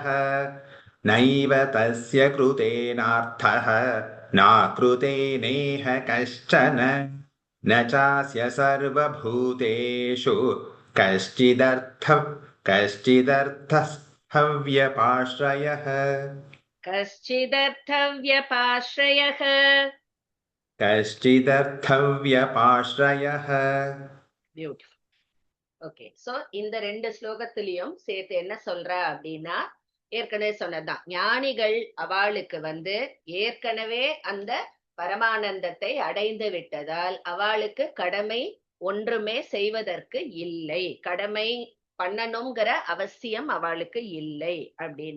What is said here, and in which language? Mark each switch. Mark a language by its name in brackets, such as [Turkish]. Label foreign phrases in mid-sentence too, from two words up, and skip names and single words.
[Sanskrit] नैव तस्य कृतेनार्थः नाकृतेनेह कश्चन न चास्य सर्वभूतेषु कश्चिदर्थव्यपाश्रयः. कश्चिदर्थव्यपाश्रयः. कश्चिदर्थव्यपाश्रयः. [Tamil] பியூட்டிஃபுல். [English] okay, so [Tamil] இந்த ரெண்டு ஸ்லோகத்திலையும் சேர்த்து என்ன சொல்ற அப்படின்னா, ஏற்கனவே சொன்னதுதான். ஞானிகள் அவளுக்கு ஏற்கனவே அந்த பரமானந்தத்தை அடைந்து விட்டதால் அவளுக்கு கடமை ஒன்றுமே செய்வதற்கு இல்லை, கடமை பண்ணணுங்கிற அவசியம் அவளுக்கு இல்லை அப்படின்னு.